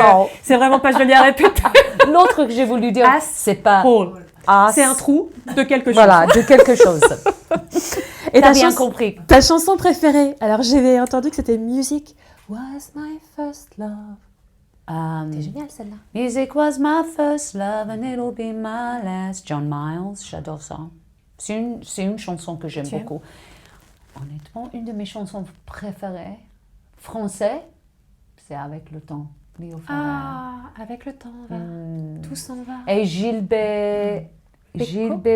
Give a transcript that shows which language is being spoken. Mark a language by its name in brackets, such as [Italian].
[English] Asshole. [French] c'est vraiment pas joli à répéter. L'autre que j'ai voulu dire, c'est pas [English] Hole. as. [French] C'est un trou de quelque chose. Voilà, de quelque chose. Et T'as ta, bien chanson- compris. ta chanson préférée? Alors j'avais entendu que c'était Music Was My First Love. C'est génial celle-là. [English] Music was my first love and it'll be my last. [French] John Miles, j'adore ça. C'est une chanson que j'aime Tu aimes? beaucoup. Honnêtement, une de mes chansons préférées, français, c'est Avec le temps. Léo Ferré. Ah, avec le temps, va. Tout s'en va. Et Gilbert Bécaud.